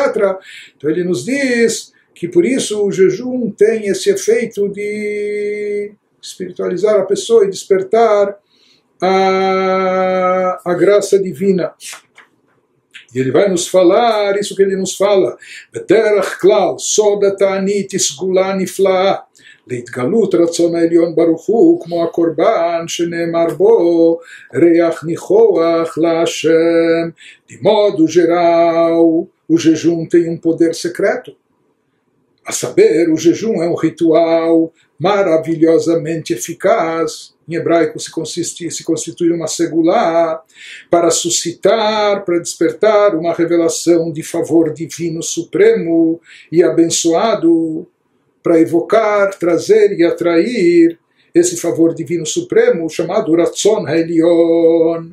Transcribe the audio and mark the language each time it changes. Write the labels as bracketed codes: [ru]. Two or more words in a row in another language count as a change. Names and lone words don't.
[pt] Então ele nos diz que por isso o jejum tem esse efeito de espiritualizar a pessoa e despertar a graça divina. E ele vai nos falar isso que ele nos fala. [he] בדרך כלל, סודא תענית איסגולה נפלאה. להתגלות רצון העליון ברוך הוא כמו הקורבן שנאמר בו ריח ניחוח להשם. [pt] De modo geral, o jejum tem um poder secreto. A saber, o jejum é um ritual maravilhosamente eficaz. Em hebraico se constitui uma segulá para suscitar, para despertar uma revelação de favor divino supremo e abençoado, para evocar, trazer e atrair esse favor divino supremo chamado [he] רצון העליון.